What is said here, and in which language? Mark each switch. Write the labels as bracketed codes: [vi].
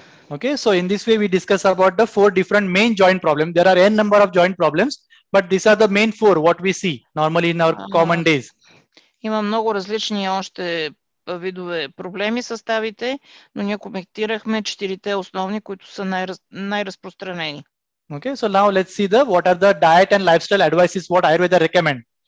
[en] Okay, so in this way we discuss about the 4 different main joint problems. There are n number of joint problems, but these are the main 4 what we see normally in our common days. [bg] Има много различни още видове проблеми с ставите, но ние коментирахме 4-те основни, които са най-разпространени. [en] Okay, so now let's see what are the diet and lifestyle advices what Ayurveda recommend.